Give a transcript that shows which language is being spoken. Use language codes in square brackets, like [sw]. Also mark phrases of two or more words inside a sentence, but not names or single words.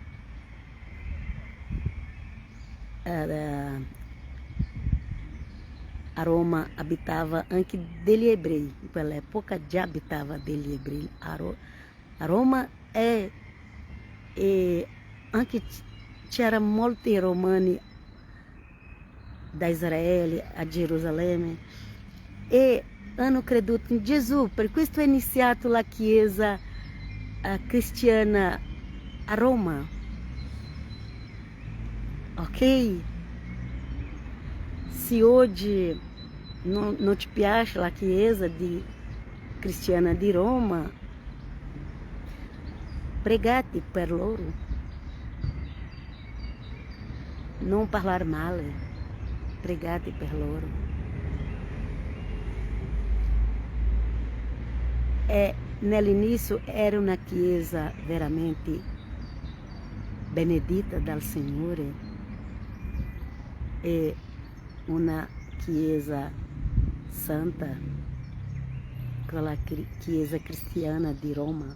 [it] a Roma abitava anche degli ebrei, in quell'epoca già abitava degli ebrei a Roma, e anche c'era molti romani da Israele a Gerusalemme e hanno creduto in Gesù. Per questo è iniziata la Chiesa cristiana a Roma, ok? Se [pt] hoje não [it] te piace la Chiesa cristiana di Roma, pregate per loro, non parlare male, pregate per loro. Nell'inizio era una Chiesa veramente benedita dal Signore, e una Chiesa santa, quella Chiesa cristiana di Roma.